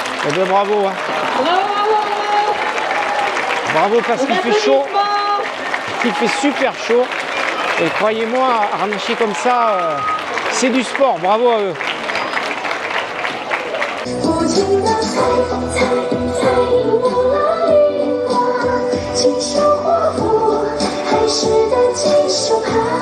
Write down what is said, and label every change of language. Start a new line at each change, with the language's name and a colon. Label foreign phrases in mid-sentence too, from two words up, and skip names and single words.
French: Eh bien bravo. Hein. Bravo parce qu'il fait chaud. Il fait super chaud. Et croyez-moi, harnacher comme ça, c'est du sport. Bravo à eux.
Chinese: 无情的猜我来雨花，亲手画幅海誓的锦绣盘。